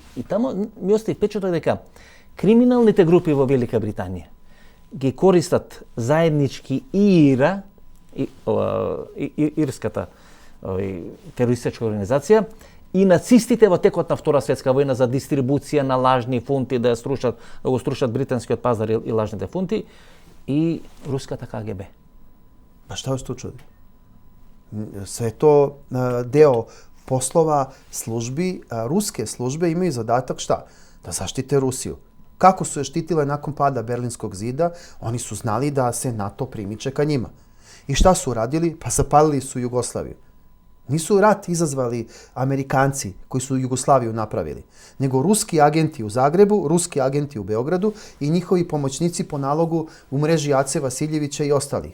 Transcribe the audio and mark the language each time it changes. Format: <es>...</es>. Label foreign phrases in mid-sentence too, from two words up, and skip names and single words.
<mk>И тамо ми остави впечаток дека криминалните групи во Велика Британија ги користат заеднички ирската терористичка организација и нацистите во текот на Втора светска војна за дистрибуција на лажни фунти, да го струшат британскиот пазар и лажните фунти, и руската КГБ. Па што вас чуди?</mk> <sr>Sve to deo poslova službi. Ruske službe imaju zadatak šta? Da zaštite Rusiju. Kako su je štitile nakon pada Berlinskog zida? Oni su znali da se NATO primiče ka njima. I šta su radili? Pa zapalili su Jugoslaviju. Nisu rat izazvali Amerikanci koji su Jugoslaviju napravili, nego ruski agenti u Zagrebu, ruski agenti u Beogradu i njihovi pomoćnici po nalogu u mreži Ace Vasiljevića i ostalih.</sr>